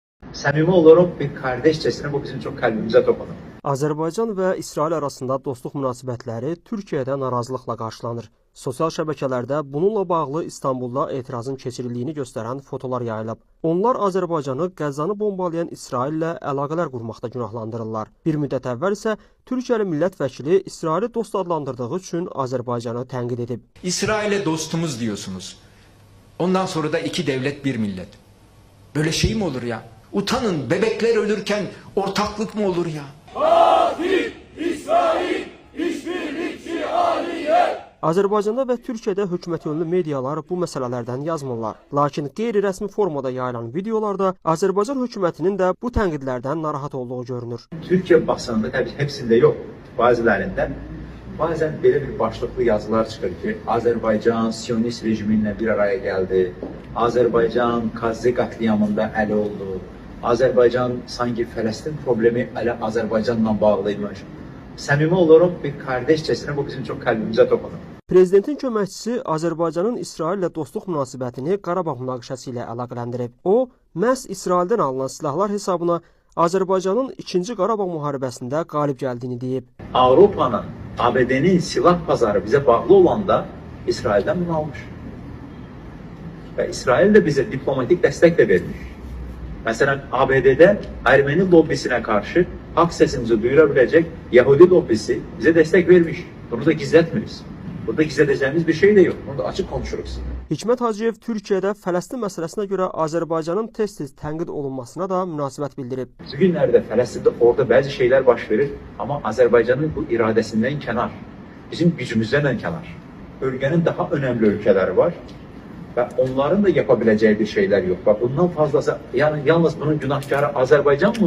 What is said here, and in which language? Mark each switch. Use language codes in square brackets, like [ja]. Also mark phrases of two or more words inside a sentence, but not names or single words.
[tr] Səmimi olarak bir kardeşçesine bu bizim çok kalbimize dokunuyor. [az] Azərbaycan və İsrail arasında dostluq münasibətləri Türkiyədə narazılıqla qarşılanır. Sosial şəbəkələrdə bununla bağlı İstanbulda etirazın keçirildiyini göstərən fotolar yayılıb. Onlar Azərbaycanı Qəzzanı bombalayan İsraillə əlaqələr qurmaqda günahlandırırlar. Bir müddət əvvəl isə Türkiyəli millət vəkili İsraili dost adlandırdığı üçün Azərbaycanı tənqid edib. [tr] İsrail'e dostumuz diyorsunuz. Ondan sonra da iki devlet bir millet. Böyle şey mi olur ya? Utanın, bebekler ölürken ortaklık mı olur ya? [az] Azərbaycanda və Türkiyədə hökumət-yönlü medialar bu məsələlərdən yazmırlar. Lakin qeyri-rəsmi formada yayılan videolarda Azərbaycan hökumətinin də bu tənqidlərdən narahat olduğu görünür. [tr] Türkiye basınında tabii hepsinde yok. Bazılarında bazen böyle bir başlıklı yazılar çıkıyor ki Azerbaycan Siyonist rejiminle bir araya geldi. Azerbaycan Gazze katliamında əli oldu. Azerbaycan sanki Filistin problemi elə Azerbaycanla bağlıymış. Səmimi olarak bir kardeşçesine bu bizim çok kalbimize dokunuyor. [az] Prezidentin köməkçisi Azərbaycanın İsraillə dostluq münasibətini Qarabağ münaqişəsi ilə əlaqələndirib. O, məhz İsraildən alınan silahlar hesabına Azərbaycanın 2-ci Qarabağ müharibəsində qalib gəldiyini deyib. [tr] Avrupa'nın, ABD'nin silah pazarı bize bağlı olan da İsrail'den bunu almış. Ve İsrail de bize diplomatik destek de vermiş. Mesela ABD'de Ermeni lobbisine karşı hak sesimizi duyurabilecek Yahudi lobbisi bize destek vermiş. Bunu da gizletmiyoruz. Burada gizledeceğimiz bir şey de yok. Bunu da açık konuşuruz. [az] Hikmət Hacıyev Türkiyədə Fələstin məsələsinə görə Azərbaycanın tez-tez tənqid olunmasına da münasibət bildirib. [tr] Bugünlerde Filistin'de orada bazı şeyler [az] baş verir [tr] ama Azerbaycan'ın bu iradesinden kenar. Bizim gücümüzden kenar. Bölgenin daha önemli ülkeleri var ve onların da yapabileceği bir şeyler yok. Bak bundan fazlası yani yalnız bunun günahkarı Azerbaycan mı?